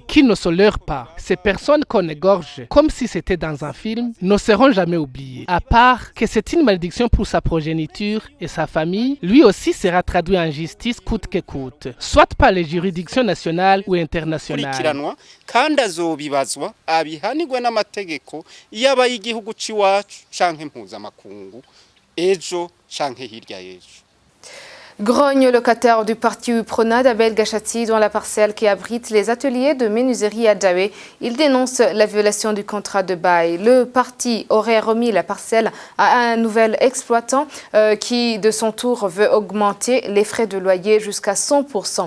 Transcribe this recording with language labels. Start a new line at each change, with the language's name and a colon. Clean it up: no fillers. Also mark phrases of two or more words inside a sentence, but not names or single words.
French: Qu'il ne se leurre pas. Ces personnes qu'on égorge, comme si c'était dans un film, ne seront jamais oubliées. À part que c'est une malédiction pour sa progéniture et sa famille, lui aussi sera traduit en justice coûte que coûte, soit par les juridictions nationales ou internationales.
Rundi: Kandi azobibazwa abihanirwe n'amategeko yaba y'igihugu ciwacu canke mpuzamakungu ejo canke hirya y'ejo.
French: Grogne locataire du parti UPRONA d'Abel Gachati dans la parcelle qui abrite les ateliers de menuiserie à Djawé. Il dénonce la violation du contrat de bail. Le parti aurait remis la parcelle à un nouvel exploitant qui, de son tour, veut augmenter les frais de loyer jusqu'à 100%.